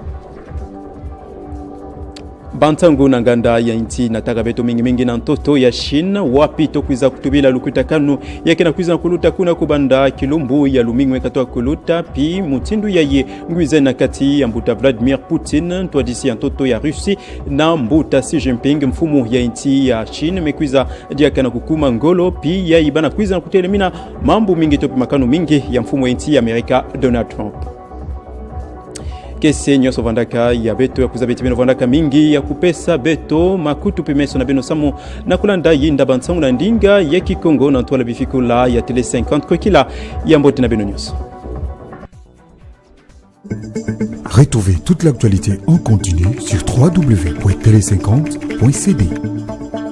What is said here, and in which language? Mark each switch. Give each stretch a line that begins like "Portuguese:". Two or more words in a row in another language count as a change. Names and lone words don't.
Kongo: Bantangu na nganda ya inti na tagabeto mingi na ntoto ya China wapi tokwiza kutubila lukutakanu ya kena kwiza kuluta kuna kubanda kilumbu ya lumingwe katoa kuluta pi mutindu ya ye ngwize na kati ya mbuta Vladimir Putin twadisi ya ntoto ya Rusi na mbuta Xi Jinping mfumu ya inti ya China mekwiza dia kana kukuma ngolo pi ya ibana kwiza na kutelemina mambo mingi topi makanu mingi ya mfumu ya inti ya Amerika Donald Trump. Kese nyoso vandaka ya beto ya kuzabiti beno vandaka mingi ya kupesa beto makutu pimeso na beno samu na kulanda yinda bansangu na ndinga ya Kikongo na ntuala bifikula ya Tele 50 kwa kila ya mbote na beno nyoso.
French: Retrouvez toute l'actualité en continu sur www.tele50.cd.